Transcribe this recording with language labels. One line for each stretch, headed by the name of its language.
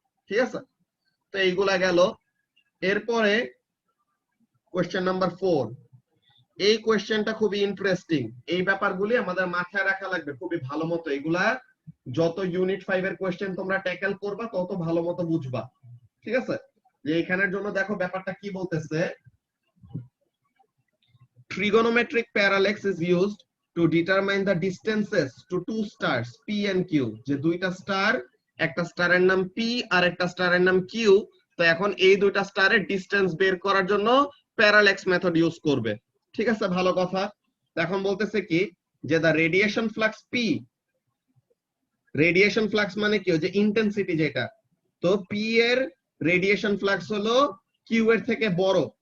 Bangla: ঠিক আছে, তো এইগুলা গেল। এরপরে কোশ্চেন নাম্বার 4, এই কোশ্চেনটা খুবই ইন্টারেস্টিং। এই ব্যাপারগুলি আমাদের মাথায় রাখা লাগবে খুবই ভালো মতো। এগুলা যত ইউনিট 5 এর কোশ্চেন তোমরা ট্যাকেল করবা তত ভালো মতো বুঝবা। ঠিক আছে, যে এখানের জন্য দেখো ব্যাপারটা কি বলতেছে।
English: Trigonometric parallax is used to determine the distances to two stars P and Q।
Bangla: যে দুইটা স্টার, একটা স্টারের নাম P আর একটা স্টারের নাম Q। তো এখন এই দুইটা স্টারের ডিসটেন্স বের করার জন্য প্যারাল্যাক্স মেথড ইউজ করবে। ঠিক আছে, ভালো কথা। এখন বলতেছে কি যে দা radiation flux P, radiation flux মানে কি, যে ইন্টেন্সিটি যেটা, তো P এর রেডিয়েশন ফ্লাক্স হলো Q এর থেকে বড়।